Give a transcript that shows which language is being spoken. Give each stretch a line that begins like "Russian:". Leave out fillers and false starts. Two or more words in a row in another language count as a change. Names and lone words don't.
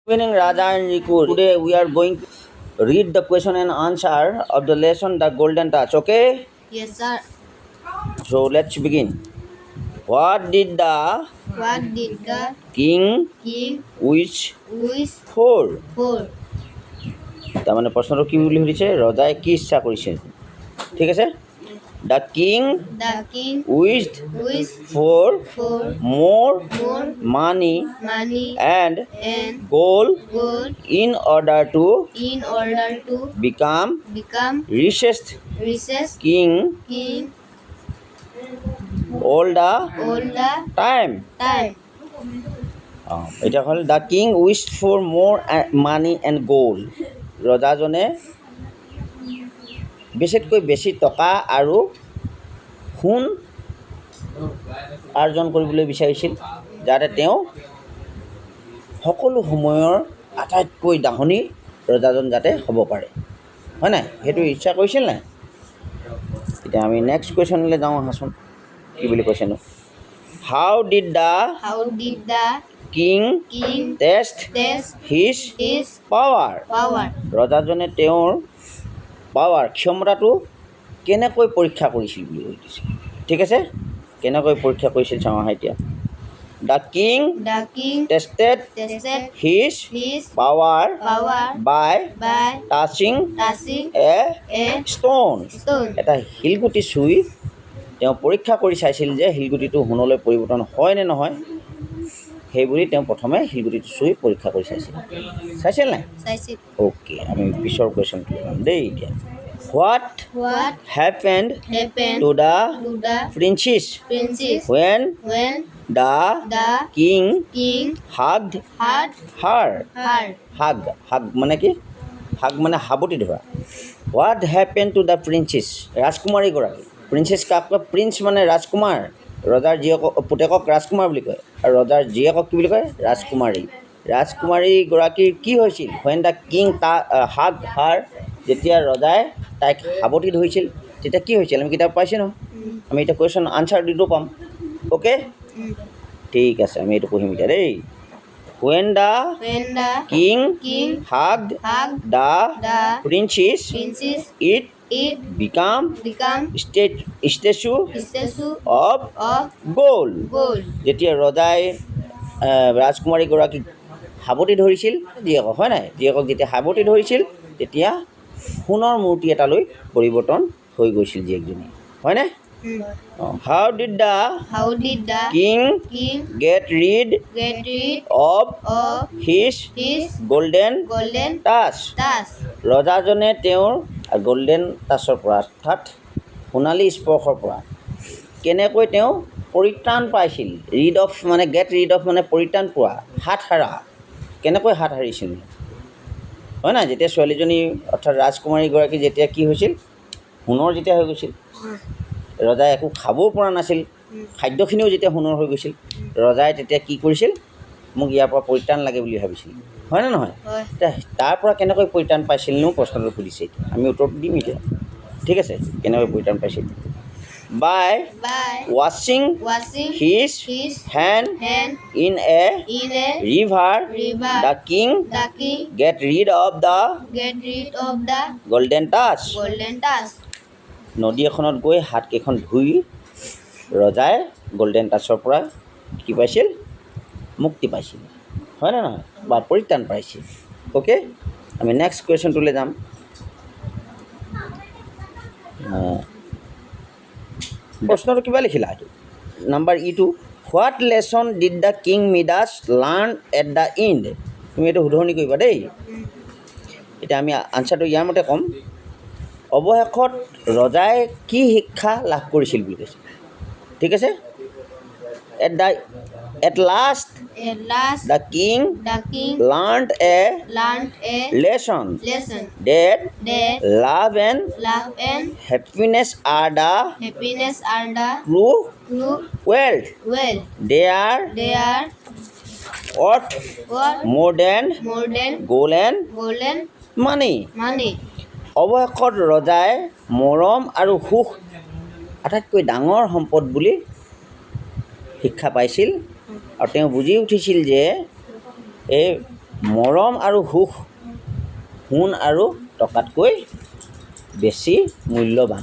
English: Good evening, Raja and Riku. Today we are going to read the question and answer of the lesson The Golden Touch. Okay? Yes, sir. So let's begin. What did the king king wish wish for? for?
Assamese: তাৰমানে প্ৰশ্নটো কি বুলি সুধিছে ৰজাই কি ইচ্ছা কৰিছে ঠিক আছে
English: The king The king wished wish for for more more money money and and gold gold in order to in order to become become richest richest king king all the all the time. time.
Assamese: এটা হ'ল
English: The king wish for more money and gold
Assamese: ৰজাজনে বেছিতকৈ বেছি টকা আৰু সোণ আৰ্জন কৰিবলৈ বিচাৰিছিল যাতে তেওঁ সকলো সময়ৰ আটাইতকৈ দাহনী ৰজাজন যাতে হ'ব পাৰে হয় নাই সেইটো ইচ্ছা কৰিছিল নাই এতিয়া আমি
English: next questionলৈ
Assamese: যাওঁ আহাচোন কি বুলি কৈছেনো
English: How did the king test his power?
Assamese: ৰজাজনে তেওঁৰ পাৱাৰ ক্ষমতাটো কেনেকৈ পৰীক্ষা কৰিছিল বুলি কৈছে ঠিক আছে কেনেকৈ পৰীক্ষা কৰিছিল চাওঁ আহা এতিয়া
English: The king tested his power by touching a stone.
Assamese: এটা শিলগুটি চুই তেওঁ পৰীক্ষা কৰি চাইছিল যে শিলগুটিটো সোণলৈ পৰিৱৰ্তন হয় নে নহয় সেইবুলি তেওঁ প্ৰথমে শিলগুটিটো চুই পৰীক্ষা কৰি চাইছিল নাই অ'কে আমি পিছৰ কুৱেশ্যনটো ল'ম দেই এতিয়া
English: What happened to the princess when the king hugged her? Hug
Assamese: মানে কি?
English: Hug
Assamese: মানে হাবুটি ধৰা
English: What happened to the princess?
Assamese: ৰাজকুমাৰীগৰাকী প্ৰিন্সেছ কাক কয় প্ৰিন্স মানে ৰাজকুমাৰ ৰজাৰ জীয়েকক পুতেকক ৰাজকুমাৰ বুলি কয় আৰু ৰজাৰ জীয়েকক কি বুলি কয় ৰাজকুমাৰীগৰাকীৰ কি হৈছিল
English: when the king hugged her
Assamese: যেতিয়া ৰজাই তাইক হাবুটি ধৰিছিল তেতিয়া কি হৈছিল আমি কিতাপ পাইছোঁ নহয় আমি এতিয়া
English: question answer
Assamese: দিটো পাম অ'কে ঠিক আছে আমি এইটো পঢ়িম এতিয়া দেই
English: when the king hugged the princess it become statue of gold
Assamese: যেতিয়া ৰজাই ৰাজকুমাৰীগৰাকীক হাবুটি ধৰিছিল জীয়েকক হয় নাই জীয়েকক যেতিয়া হাবুটি ধৰিছিল তেতিয়া সোণৰ মূৰ্তি এটালৈ পৰিৱৰ্তন হৈ গৈছিল জীয়েকজনী হয়নে
English: How did the king get rid of his golden touch?
Assamese: ৰজাজনে তেওঁৰ
English: golden touchৰ
Assamese: পৰা অৰ্থাৎ সোণালী স্পৰ্শৰ পৰা কেনেকৈ তেওঁ পৰিত্ৰাণ পাইছিল
English: rid of
Assamese: মানে
English: get rid of
Assamese: মানে পৰিত্ৰাণ পোৱা হাত সাৰা কেনেকৈ হাত সাৰিছিল হয় নাই যেতিয়া ছোৱালীজনী অৰ্থাৎ ৰাজকুমাৰীগৰাকী যেতিয়া কি হৈছিল সোণৰ যেতিয়া হৈ গৈছিল ৰজাই একো খাবও পৰা নাছিল খাদ্যখিনিও যেতিয়া সোণৰ হৈ গৈছিল ৰজাই তেতিয়া কি কৰিছিল মোক ইয়াৰ পৰা পৰিত্ৰাণ লাগে বুলি ভাবিছিল হয় নে নহয় তাৰ পৰা কেনেকৈ পৰিত্ৰাণ পাইছিলনো প্ৰশ্নটো সুধিছে আমি উত্তৰটো দিম এতিয়া ঠিক আছে কেনেকৈ পৰিত্ৰাণ পাইছিল
English: by washing his hand in a river the king get rid of the golden touch
Assamese: নদী এখনত গৈ হাতকেইখন ধুই ৰজাই
English: golden touchৰ
Assamese: পৰা কি পাইছিল মুক্তি পাইছিল হয় নে নহয় বা পৰিত্ৰাণ পাইছিল অ'কে আমি
English: next questionটোলৈ
Assamese: যাম প্ৰশ্নটো কিবা লিখিলা এইটো নাম্বাৰ ইটো
English: What lesson did the king Midas learn at the end
Assamese: তুমি এইটো শুধৰণি কৰিবা দেই এতিয়া আমি আনচাৰটো ইয়াৰ মতে ক'ম অৱশেষত ৰজাই কি শিক্ষা লাভ কৰিছিল বুলি কৈছে ঠিক আছে
English: At last the king learned a lesson that love and happiness are the true wealth. They are worth more than gold and money.
Assamese: অৱশেষত ৰজাই মৰম আৰু সুখ আটাইতকৈ ডাঙৰ সম্পদ বুলি শিক্ষা পাইছিল আৰু তেওঁ বুজি উঠিছিল যে এই মৰম আৰু সুখ সোণ আৰু টকাতকৈ বেছি মূল্যৱান।